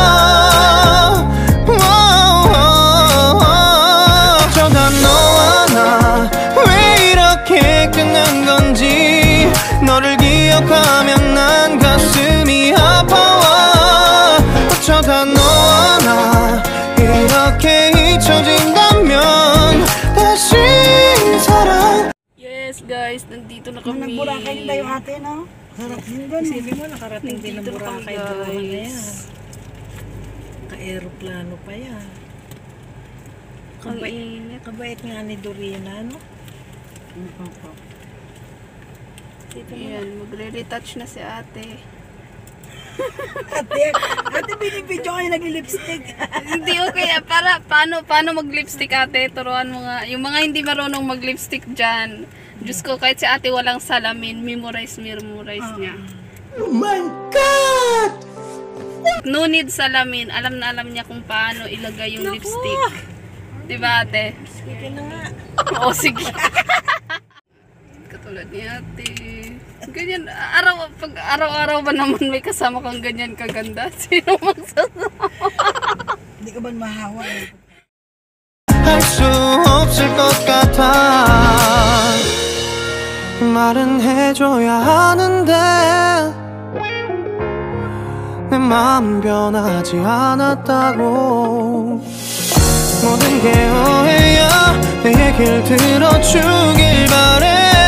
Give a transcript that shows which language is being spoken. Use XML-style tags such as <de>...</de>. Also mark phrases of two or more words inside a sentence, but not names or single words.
<ko>어쩌다 너와 나 왜 이렇게 끝난 건지. 너를 기억하면 난 가슴이 아파와. 어쩌다 너와 나 이렇게 잊혀진다면 다시 사랑.</ko> <en>Yes guys,</en> <tl>nandito na Nung kami. nagburakay din tayo ate, no? Sarap din doon. Isipin mo, nakarating din ng Nandito na kami Boracay doon na yan. guys. Ka-aeroplano pa yan. Ang init. Kabait nga ni Dorina, no? Ayan, magre-retouch na si ate. Ate, binibidyo kayo nag-lipstick. Hindi okay. Paano mag-lipstick ate? Turuan mo nga. Yung mga hindi marunong mag-lipstick dyan. Diyos ko, kahit si ate walang salamin, memorize niya.</tl> <en>Oh my God! No need salamin.</en> <tl>Alam na alam niya kung paano ilagay yung lipstick. Diba ate? Sige na nga. Oo, sige. Katulad ni ate. Ganyan, pag araw-araw ba naman may kasama kang ganyan kaganda? Sino magsasama? Hindi ka ba mahawa eh?</tl> <ko>할 수 없을 것 같아. 말은 해줘야 하는데 내 마음 변하지 않았다고. 모든 게 오해야 내 얘길 들어주길 바래.</ko>